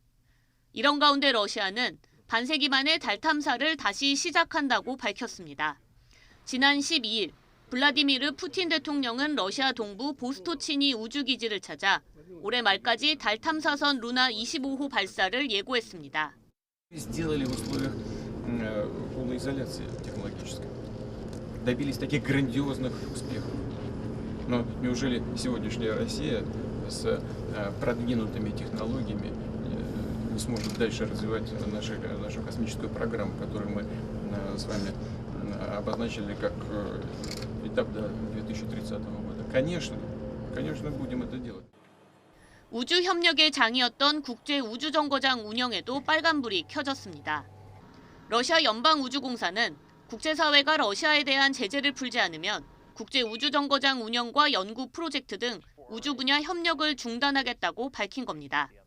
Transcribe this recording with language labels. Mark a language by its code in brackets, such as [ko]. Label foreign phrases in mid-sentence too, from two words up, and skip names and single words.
[ko] 이런 가운데 러시아는 반세기 만에 달 탐사를 다시 시작한다고 밝혔습니다. 지난 12일 블라디미르 푸틴 대통령은 러시아 동부 보스토치니 우주기지를 찾아 올해 말까지 달 탐사선 루나 25호 발사를 예고했습니다. [ru] Сделали в условиях полной изоляции технологической. Добились таких грандиозных успехов. Но неужели сегодняшняя Россия с продвинутыми технологиями не сможет дальше развивать нашу космическую программу, которую мы с вами обозначили как этап до 2030 года? Конечно, будем это делать. [ko] 우주 협력의 장이었던 국제 우주정거장 운영에도 빨간불이 켜졌습니다. 러시아 연방우주공사는 국제사회가 러시아에 대한 제재를 풀지 않으면 국제 우주정거장 운영과 연구 프로젝트 등 우주 분야 협력을 중단하겠다고 밝힌 겁니다.